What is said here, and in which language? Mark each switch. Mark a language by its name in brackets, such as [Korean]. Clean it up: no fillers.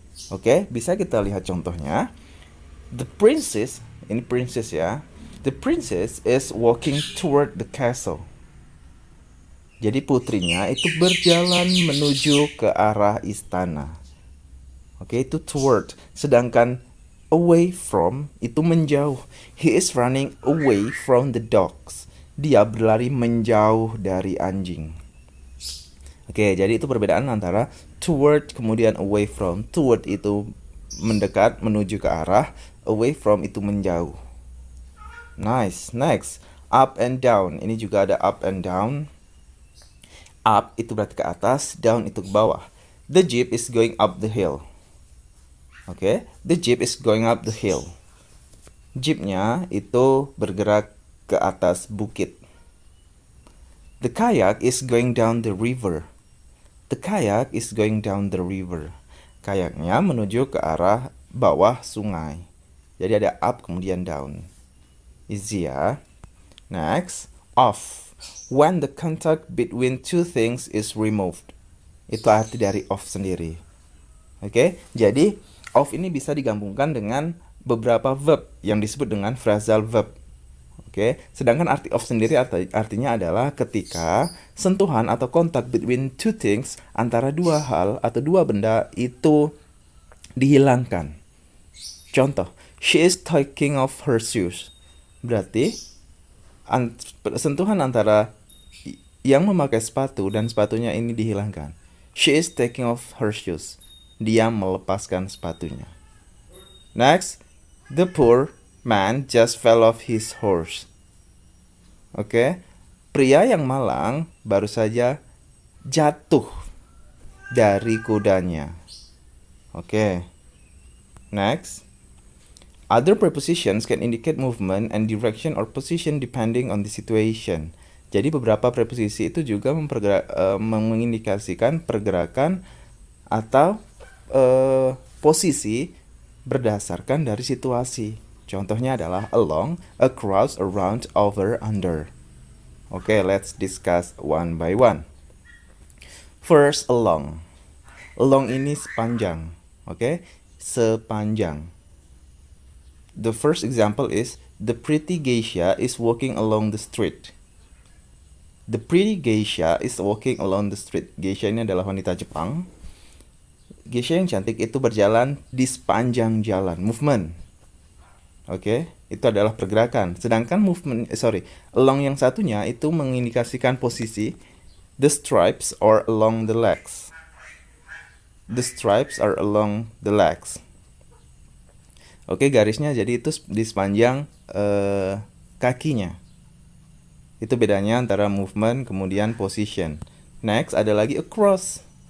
[Indonesian] Oke, bisa kita lihat contohnya. [English] The princess, [Indonesian] ini [English] princess ya. The princess is walking toward the castle. [Indonesian] Jadi putrinya itu berjalan menuju ke arah istana. Oke, itu toward. Sedangkan away from itu menjauh. [English] He is running away from the dogs. [Indonesian] Dia berlari menjauh dari anjing. Oke, jadi itu perbedaan antara toward kemudian away from. Toward itu mendekat, menuju ke arah. Away from itu menjauh. Nice. [English] Next, up and down. [Indonesian] Ini juga ada [English] up and down. [Indonesian] Up itu berarti ke atas, down itu ke bawah. [English] The jeep is going up the hill. Oke, the jeep is going up the hill. [Indonesian] Jeepnya itu bergerak ke atas bukit. [English] The kayak is going down the river. The kayak is going down the river. [Indonesian] Kayaknya menuju ke arah bawah sungai. Jadi ada up kemudian down. Easy ya. [English] Next, off. When the contact between two things is removed. [Indonesian] Itu arti dari off sendiri. Oke, jadi off ini bisa digabungkan dengan beberapa verb yang disebut dengan phrasal verb. Oke, sedangkan arti off sendiri artinya adalah ketika sentuhan atau kontak [English] between two things, [Indonesian] antara dua hal atau dua benda itu dihilangkan. [English] Contoh, she is taking off her shoes. [Indonesian] Berarti sentuhan antara yang memakai sepatu dan sepatunya ini dihilangkan. [English] She is taking off her shoes. [Indonesian] Dia melepaskan sepatunya. [English] Next, the poor man just fell off his horse. [Indonesian] Oke, pria yang malang baru saja jatuh dari kudanya. Oke. Next. [English] Other prepositions can indicate movement and direction or position depending on the situation. [Indonesian] Jadi beberapa preposisi itu juga mengindikasikan pergerakan atau posisi berdasarkan dari situasi. Contohnya adalah along, across, around, over, under. [English] Oke, let's discuss one by one. First, along. [Indonesian] Along ini sepanjang. Oke, sepanjang. [English] The first example is the pretty geisha is walking along the street. The pretty geisha is walking along the street. [Indonesian] Geisha ini adalah wanita Jepang. Geisha yang cantik itu berjalan di sepanjang jalan. Movement. Oke, itu adalah pergerakan. Sedangkan along yang satunya itu mengindikasikan posisi. [English] The stripes are along the legs. The stripes are along the legs. [Indonesian] Oke, garisnya jadi itu di sepanjang kakinya. Itu bedanya antara movement kemudian position. Next ada lagi across.